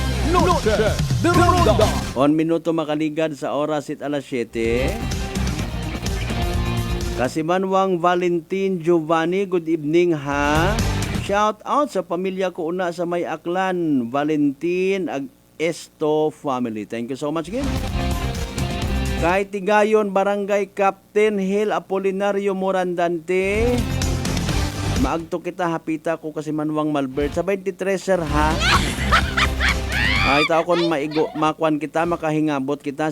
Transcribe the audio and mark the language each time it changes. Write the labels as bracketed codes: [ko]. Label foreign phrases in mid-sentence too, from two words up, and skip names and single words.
[akl] Noche de Ronda. 1 minuto makaligad sa oras it alas 7. Kasimanwang Valentin Giovanni, [en] good evening [akl] ha. [en] Shout out [akl] sa pamilya ko una sa May Aklan, [en] Valentin Esto family. Thank you so much again. [akl] Kay Tigayon, Barangay Captain Hill Apolinario Morandante. Maagto kita, hapita ko kasi manwang Malbert. Sa 23 sir ha. Ay tao kon makuan kita, makahingabot kita.